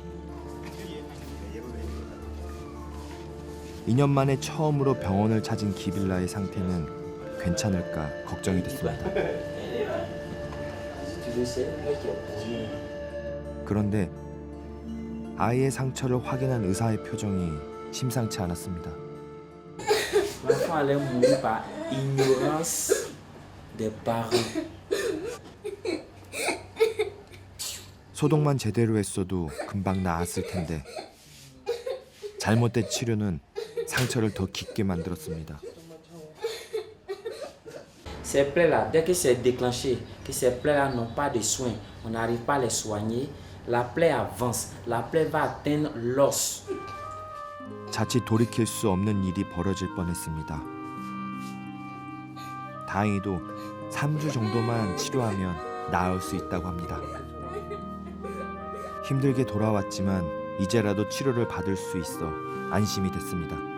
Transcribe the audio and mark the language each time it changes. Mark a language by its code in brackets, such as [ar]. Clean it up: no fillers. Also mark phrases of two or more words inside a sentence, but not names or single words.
[ko] 2년 만에 처음으로 병원을 찾은 기빌라의 상태는 괜찮을까 걱정이 됐습니다. 그런데 아이의 상처를 확인한 의사의 표정이 심상치 않았습니다. [fr] L'enfant allait mourir par ignorance des parents. [ko] 소독만 제대로 했어도 금방 나았을 텐데 잘못된 치료는 상처를 더 깊게 만들었습니다. [fr] Ces plaies-là, dès que c'est déclenché, que ces plaies-là n'ont pas de soins, on n'arrive pas à les soigner, la plaie avance, la plaie va atteindre l'os. [ko] 자칫 돌이킬 수 없는 일이 벌어질 뻔했습니다. 다행히도 3주 정도만 치료하면 나을 수 있다고 합니다. 힘들게 돌아왔지만 이제라도 치료를 받을 수 있어 안심이 됐습니다.